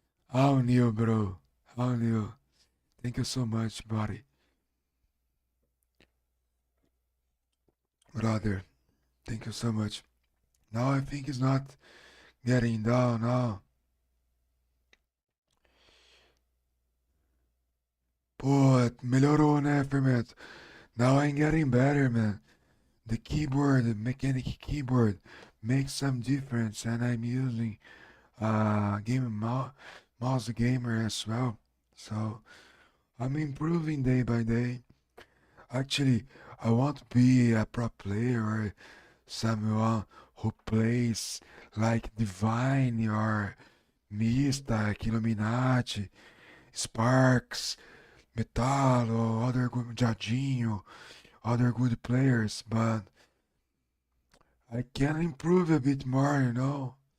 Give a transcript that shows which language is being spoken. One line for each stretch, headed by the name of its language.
English: How new, bro? How new? Thank you so much, buddy. Brother, thank you so much. Now I think it's not getting down now.
Portuguese: Pô, melhorou, né, Fermento?
English: Now I'm getting better, man. The keyboard, the mechanic keyboard makes some difference, and I'm using game mouse gamer as well. So I'm improving day by day. Actually, I want to be a pro player or someone who plays like Divine or Mystic, Illuminati, Sparks, Metal, or other good Jadinho, other good players, but I can improve a bit more, you know.